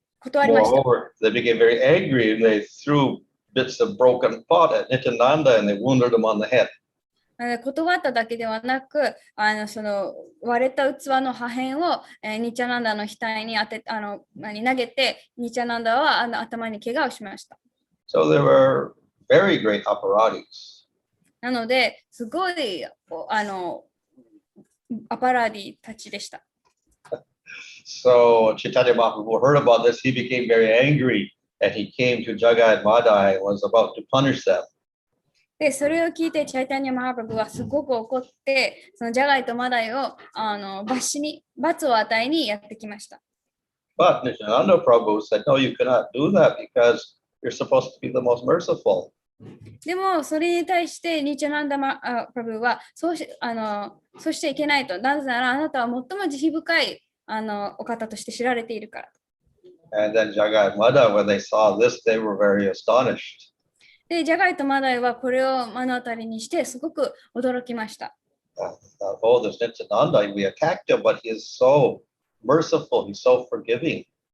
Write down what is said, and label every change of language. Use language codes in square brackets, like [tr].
[en] Moreover, they became very angry and they threw bits of broken pot at Nityananda and they wounded him on the head. [ja] 断っただけではなく、その割れた器の破片を、ニチャナンダの額に投げて、ニチャナンダは頭に怪我をしました。 [en] So there were very great apparatis. [ja] なので、すごいアパラディたちでした。 [en] So Chaitanya Mahaprabhu heard about this. He became very angry and he came to Jagai and Madai and was about to punish them. [ja] で、それを聞いて、チャイタニア・マハプラブはすごく怒って、そのジャガイとマダイを罰を与えにやってきました。 [en] But Nityananda Prabhu said, no, you cannot do that because you're supposed to be the most merciful. [ja] でも、それに対して、ニチャナンダ・プラブはそうしちゃいけないと。なぜなら、あなたは最も慈悲深いお方として知られているから。 [en] And then Jagai and Madai, when they saw this, they were very astonished. [ja] で、ジャガイとマダイはこれを目の当たりにしてすごく驚きました。 [en] Oh, this Nityananda, we attacked him, but he is so merciful, he's so forgiving.